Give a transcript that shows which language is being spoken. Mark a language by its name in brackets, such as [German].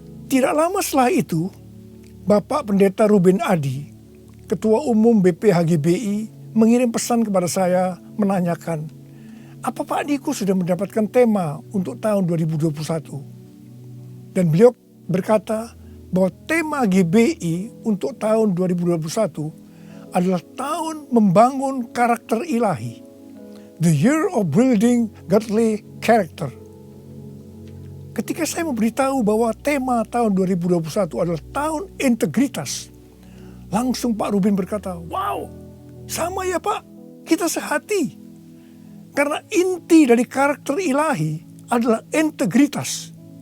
[Indonesian] Tidak lama setelah itu, Bapak Pendeta Ruben Adi, Ketua Umum BPHGBI, mengirim pesan kepada saya menanyakan, apa Pak Niko sudah mendapatkan tema untuk tahun 2021? Dan beliau berkata, bahwa tema GBI untuk tahun 2021 adalah tahun membangun karakter ilahi. [English] The Year of Building Godly Character. [Indonesian] Ketika saya memberitahu bahwa tema tahun 2021 adalah tahun integritas, langsung Pak Ruben berkata, wow, sama ya Pak, kita sehati. Karena inti dari karakter ilahi adalah integritas.